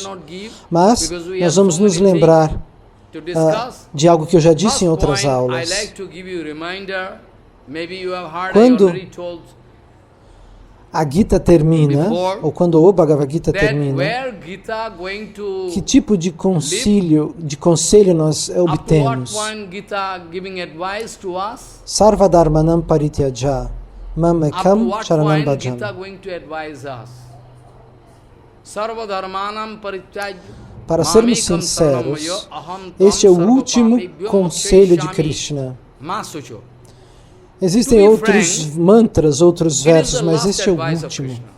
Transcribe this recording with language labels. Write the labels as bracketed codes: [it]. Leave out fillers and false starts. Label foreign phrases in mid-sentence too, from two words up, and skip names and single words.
[pt] Mas nós vamos nos lembrar de algo que eu já disse em outras aulas. Quando a Gita termina, ou quando o Bhagavad Gita termina, que tipo de conselho nós obtemos? [sa] सर्वधर्मानाम् परित्यज, माम् एकम् शरणम् भजम्. [pt] Para sermos sinceros, este é o último conselho de Krishna. Existem outros mantras, outros versos, mas este é o último.